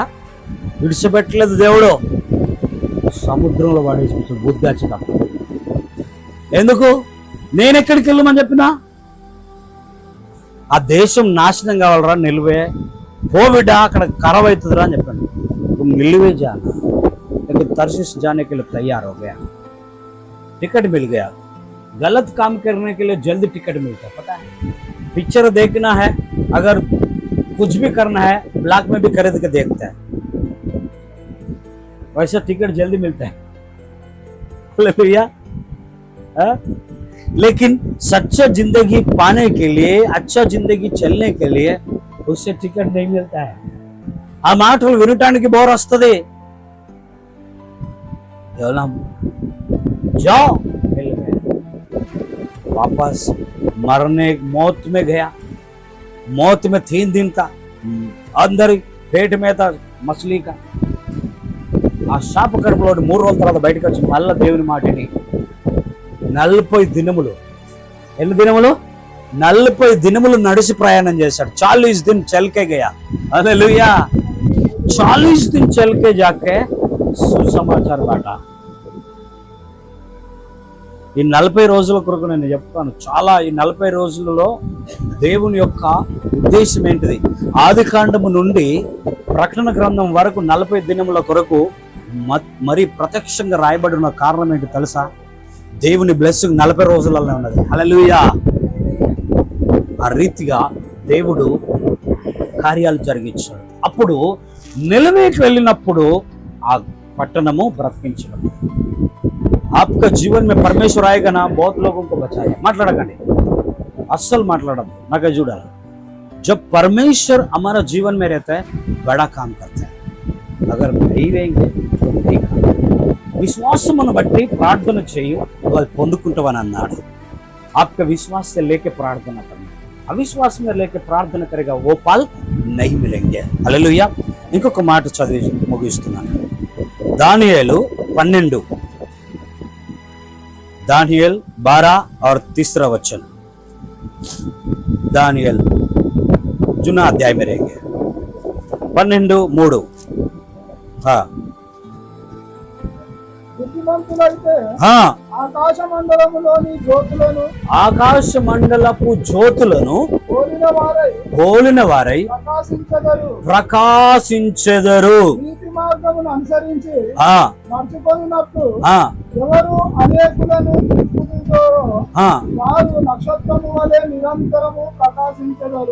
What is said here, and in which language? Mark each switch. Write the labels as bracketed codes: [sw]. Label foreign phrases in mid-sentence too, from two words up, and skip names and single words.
[te] విడిచిపెట్టలేదు దేవుడు. సముద్రంలో పడేసి బుద్ధాచి తప్ప. ఎందుకు? నేను ఎక్కడికి వెళ్ళమని చెప్పినా? ఆ దేశం నాశనం కావాలరా, నిలువే కోవిడ్ అక్కడ ఖరాబ్ అవుతుందిరా అని చెప్పాను. [hi] तुम निलवे जाना, लेकिन तरशीश जाने के लिए तैयार हो गया, टिकट मिल गया। गलत काम करने के लिए जल्द टिकट मिलता है, पता है? पिक्चर देखना है, अगर कुछ भी करना है ब्लॉक में भी खरीद के देखता है, वैसे टिकट जल्दी मिलता है। भैया लेकिन सच्चा जिंदगी पाने के लिए, अच्छा जिंदगी चलने के लिए उससे टिकट नहीं मिलता है। [te] ఆ మాటలు వినటానికి బోర్ వస్తుంది. [hi] जाओ वापस मरने मौत में गया। मौत में 3 दिन था, अंदर पेट में था मछली का। [te] ఆ శాప కడుపులో 3 రోజుల తర్వాత బయటకు వచ్చి మళ్ళా దేవుని మాటని 40 దినములు, ఎన్ని దినములు? 40 దినములు నడిచి ప్రయాణం చేశాడు. [hi] 40 दिन चल के गया। हालेलुया। 40 दिन चल के जाके [te] సుసమాచారం బాట. ఈ 40 రోజుల కొరకు నేను చెప్తాను చాలా. ఈ 40 రోజులలో దేవుని యొక్క ఉద్దేశం ఏంటిది? ఆదికాండము నుండి ప్రకటన గ్రంథం వరకు 40 దినముల కొరకు మరి ప్రత్యక్షంగా రాయబడి ఉన్న కారణం ఏంటి తెలుసా? దేవుని బ్లెస్సింగ్ 40 రోజులలో ఉన్నది. హల్లెలూయా. ఆ రీతిగా దేవుడు కార్యాలు జరిగించాడు. అప్పుడు నిలవేకి వెళ్ళినప్పుడు ఆ పట్టణము బ్రతికించడం. [hi] आपका जीवन में परमेश्वर आएगा ना, बहुत लोगों को बचाएगा. [te] మాట్లాడకండి, అస్సలు మాట్లాడద్దు, నాకు చూడాలి. [hi] जब परमेश्वर हमारा जीवन में रहता है बड़ा काम करता है. अगर नहीं रहेंगे तो नहीं काम. [te] విశ్వాసమును బట్టి ప్రార్థన చేయు, వాళ్ళు పొందుకుంటావని అన్నాడు. [hi] आपका विश्वास से लेके प्रार्थना करना, अविश्वास में लेके प्रार्थना करेगा वो फल नहीं मिलेंगे. हालेलुया. [te] ఇంకొక మాట చదివి ముగిస్తున్నాను. దానియేలు 12, [hi] दानियल 12 और 3 वचन. दानियल जुना अध्याय में रहेंगे 12:3. हाँ [te] ఆకాశ మండలపు జ్యోతులను పోలిన వారై ప్రకాశించెదరు. నీతి మార్గమును అనుసరించి నడుచుకొనున్నప్పుడు ఎవరు అనేకులను తిప్పుదురో వారు నక్షత్రము వలె నిరంతరము ప్రకాశించెదరు.